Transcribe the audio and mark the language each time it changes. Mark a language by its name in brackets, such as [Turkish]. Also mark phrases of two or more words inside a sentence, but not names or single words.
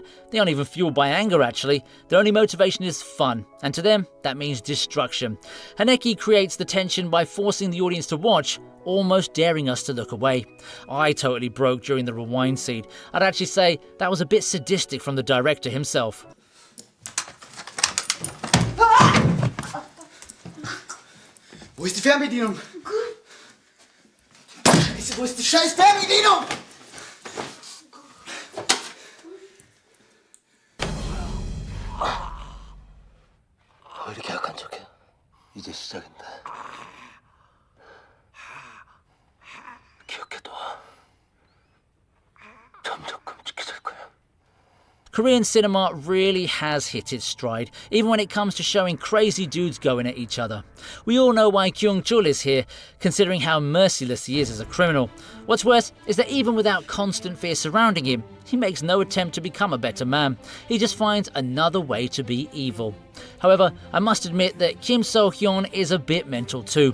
[English] They aren't even fueled by anger, actually. Their only motivation is fun, and to them, that means destruction. Haneke creates the tension by forcing the audience to watch, almost daring us to look away. I totally broke during the rewind scene. I'd actually say that was a bit sadistic from the director himself. [German] Wo ist die Fernbedienung? Wo ist die scheiß Fernbedienung? [Korean] 우리 계약한 척해. 이제 시작인데. 기억해둬. 점점 끔찍해질 거야. [English] Korean cinema really has hit its stride, even when it comes to showing crazy dudes going at each other. We all know why Kyung-chul is here, considering how merciless he is as a criminal. What's worse is that even without constant fear surrounding him, he makes no attempt to become a better man. He just finds another way to be evil. However, I must admit that Kim So-hyun is a bit mental too.